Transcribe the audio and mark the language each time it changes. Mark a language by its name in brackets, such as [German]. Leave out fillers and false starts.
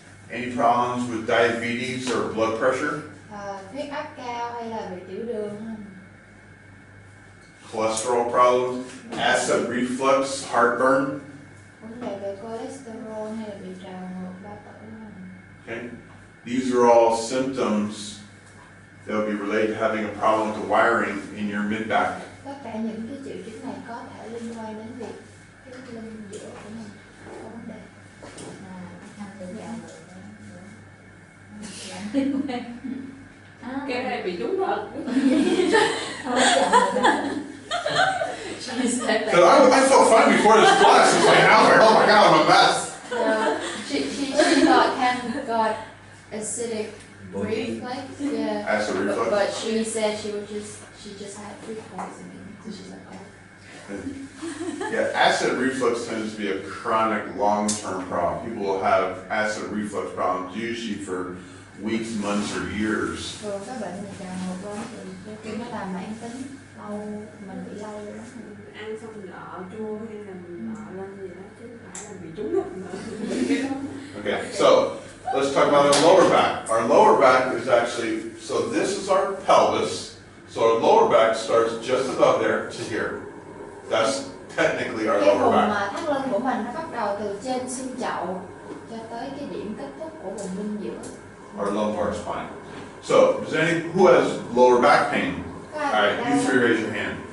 [English] Any problems with diabetes or blood pressure? [Vietnamese] Huyết áp cao hay là bị tiểu đường không? [English] Cholesterol problems? Acid reflux, heartburn? [Vietnamese] Vấn đề về cholesterol hay là bị trào ngược bao tử không? [English] Okay. These are all symptoms that will be related to having a problem with the wiring in your mid-back. [Vietnamese] Tất cả những cái triệu chứng này có thể liên quan đến việc cái lưng giữa của mình có vấn đề. Cái này bị trúng thật. [English] So I felt fine before this class. It's like, now I'm like, oh my god, I'm a mess. She thought Ken got acidic reflux. Yeah. Acid reflux. But she said she just had food poisoning. So she's like, oh. Yeah, acid reflux tends to be a chronic, long-term problem. People will have acid reflux problems usually for weeks, months, or years. [Vietnamese] Rồi các bệnh này trào ngược đó thì khi nó làm mãn tính, lâu mình bị lâu rồi đó. Ăn xong lọ chua hay là lọ lên gì đó chứ không phải là bị trúng độc nữa. [English] Okay, so let's talk about our lower back. Our lower back is actually, so this is our pelvis. So our lower back starts just above there to here. That's technically our [Vietnamese] Cái [English] lower [Vietnamese] vùng [English] back. [Vietnamese] mà thắt lưng của mình nó bắt đầu từ trên xương chậu cho tới cái điểm kết thúc của vùng lưng giữa. [English] Our lumbar spine. So, does who has lower back pain? All right, you three raise your hand.